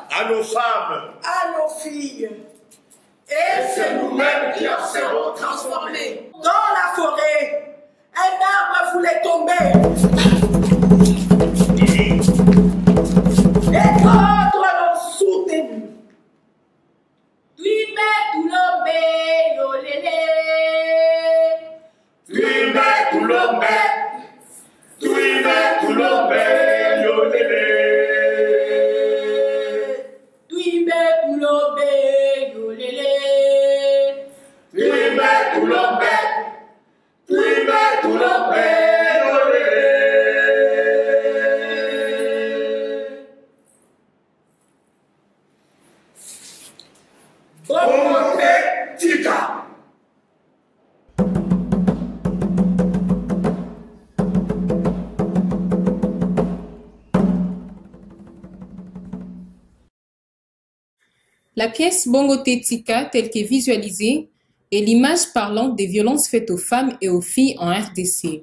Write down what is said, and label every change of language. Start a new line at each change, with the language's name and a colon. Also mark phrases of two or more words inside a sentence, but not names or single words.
French: à nos femmes, à nos filles. Et c'est nous-mêmes qui en serons transformés. Dans la forêt, un arbre voulait tomber. Et d'autres l'ont soutenu.
Luba-Katanga: Tuime tulombe yolele. Tuime tulombe, tuime tulombe yolele. Tuime tulombe yolele. Tuime tulombe, tuime tulombe yolele.
French: Bongoté Tika. La pièce Bongoté Tika, telle qu'est visualisée, est l'image parlante des violences faites aux femmes et aux filles en RDC.